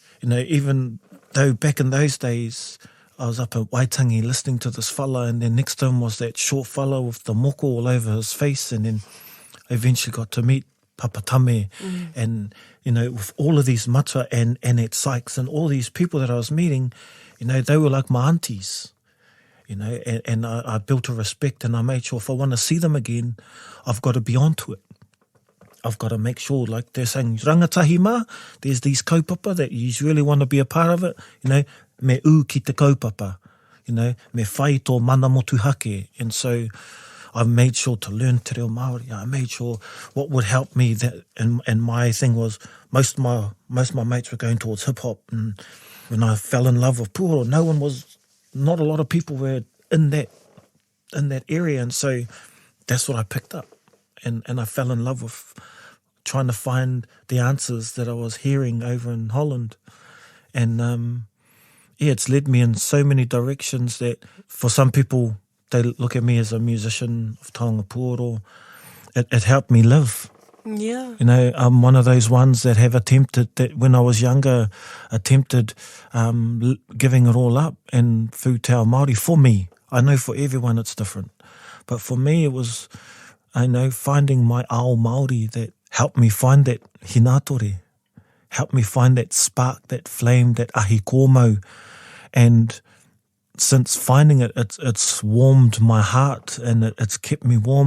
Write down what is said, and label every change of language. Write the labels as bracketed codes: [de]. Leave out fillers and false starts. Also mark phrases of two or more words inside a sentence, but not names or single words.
[en] Even though back in those days I was up at Waitangi listening to this fella, and then next to him was that short fella with the moko all over his face, and then I eventually got to meet Papatame and, with all of these matua and at Sykes and all these people that I was meeting, they were like my aunties. And I built a respect, and I made sure if I want to see them again, I've got to be onto it. I've got to make sure, like they're saying, [mi] rangatahi mā, [en] there's these kaupapa that you really want to be a part of it, [mi] me ki te kaupapa, me whai tō mana motu hake. [en] And so I've made sure to learn [mi] te reo Māori. [en] I made sure what would help me, that, and my thing was most of my mates were going towards hip-hop, and when I fell in love with puoro, not a lot of people were in that area, and so that's what I picked up, and I fell in love with trying to find the answers that I was hearing over in Holland, and it's led me in so many directions that for some people they look at me as a musician of [mi] Taonga Pūoro. [en] It helped me live. Yeah. I'm one of those ones that have attempted, that when I was younger, giving it all up and through [mi] te ao Māori [en] for me. I know for everyone it's different. But for me it was, finding my [mi] ao Māori [en] that helped me find that hinatore, helped me find that spark, that flame, that [mi] ahi kōmau. [en] And since finding it, it's warmed my heart, and it's kept me warm.